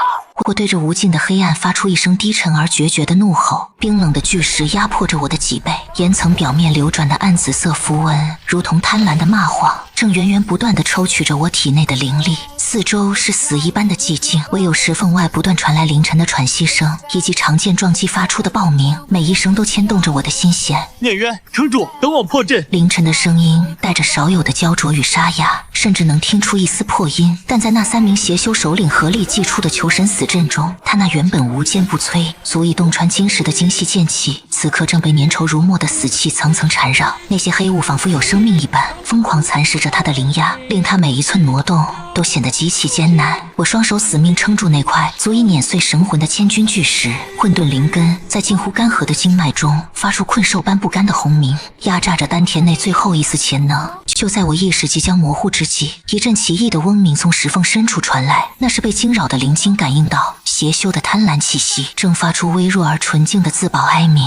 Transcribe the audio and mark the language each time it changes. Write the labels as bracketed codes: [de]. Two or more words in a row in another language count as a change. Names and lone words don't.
[zh] 我對着無盡的黑暗發出一聲低沉而決絕的怒吼，冰冷的巨石壓迫着我的脊背，岩層表面流轉的暗紫色符文如同貪婪的螞蟥，正源源不斷地抽取着我體內的靈力。四周是死一般的寂靜，唯有石縫外不斷傳來凌晨的喘息聲，以及長劍撞擊發出的爆鳴，每一聲都牽動着我的心弦。聂渊，撑住，等我破陣。凌晨的聲音帶着少有的焦灼與沙啞，甚至能聽出一絲破音。但在那3名邪修首領合力祭出的求神死陣中，他那原本无坚不摧、足以洞穿金石的精細劍氣，此刻正被粘稠如墨的死氣层層纏繞。那些黑霧仿佛有生命一般，瘋狂蚕食着他的靈壓，令他每一寸挪動都顯得极其艱難。我雙手死命撐住那塊足以碾碎神魂的千鈞巨石，混沌靈根在近乎乾涸的經脈中發出困獸般不甘的轟鳴，壓榨着丹田內最後一絲潛能。就在我意識即將模糊之際，一陣奇異的嗡鳴從石縫深處傳來，那是被驚擾的靈晶感應到邪修的貪婪氣息，正發出微弱而純淨的自保哀鳴。